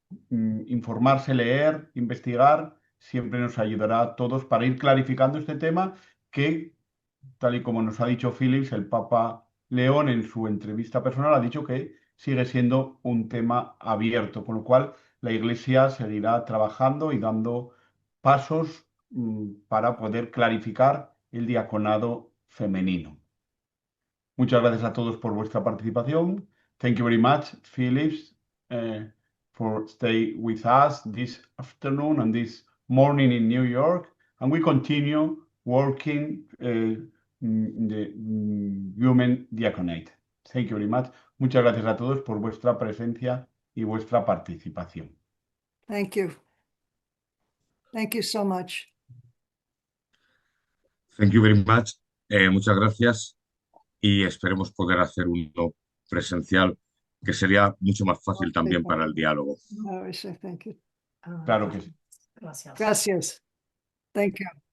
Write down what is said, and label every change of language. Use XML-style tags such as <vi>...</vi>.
<es>Informarse, leer, investigar, siempre nos ayudará a todos para ir clarificando este tema que, tal y como nos ha dicho Phillips, el Papa León en su entrevista personal ha dicho que sigue siendo un tema abierto, con lo cual la Iglesia seguirá trabajando y dando pasos para poder clarificar el diaconado femenino. Muchas gracias a todos por vuestra participación.</es> <en>Thank you very much, Phillips, for stay with us this afternoon and this morning in New York. And we continue working the Human Diaconate. Thank you very much.</en> <es>Muchas gracias a todos por vuestra presencia y vuestra participación.</es> <en>Thank you. Thank you so much. Thank you very much.</en> <es>Muchas gracias y esperemos poder hacer uno presencial que sería mucho más fácil también para el diálogo.</es> <en>I say thank you.</en> <es>Claro que sí. Gracias. Gracias.</es> <en>Thank you.</en>